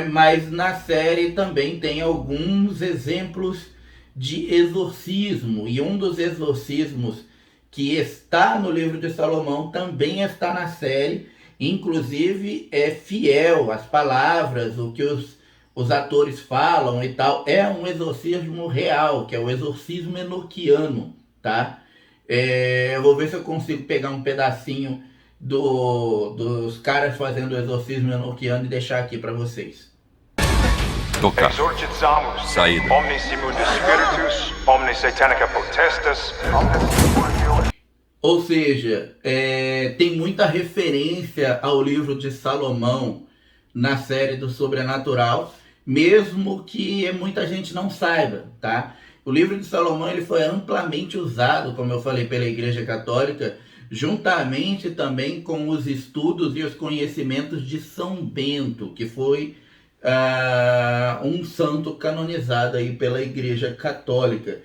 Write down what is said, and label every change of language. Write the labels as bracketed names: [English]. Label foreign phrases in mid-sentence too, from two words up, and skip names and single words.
[Portuguese] Mas na série também tem alguns exemplos de exorcismo, e um dos exorcismos que está no livro de Salomão também está na série, inclusive é fiel às palavras, o que os atores falam e tal, é um exorcismo real, que é o exorcismo enoquiano, tá? Eu vou ver se eu consigo pegar um pedacinho dos caras fazendo o exorcismo enoquiano e deixar aqui para vocês. Tocar. Exorcizamus. Saída. [Latin] Omnis immundo spiritus, omnis satanica potestas. [Portuguese] Ou seja, tem muita referência ao livro de Salomão na série do Sobrenatural, mesmo que muita gente não saiba, tá? O livro de Salomão ele foi amplamente usado, como eu falei, pela Igreja Católica, juntamente também com os estudos e os conhecimentos de São Bento, que foi um santo canonizado aí pela Igreja Católica.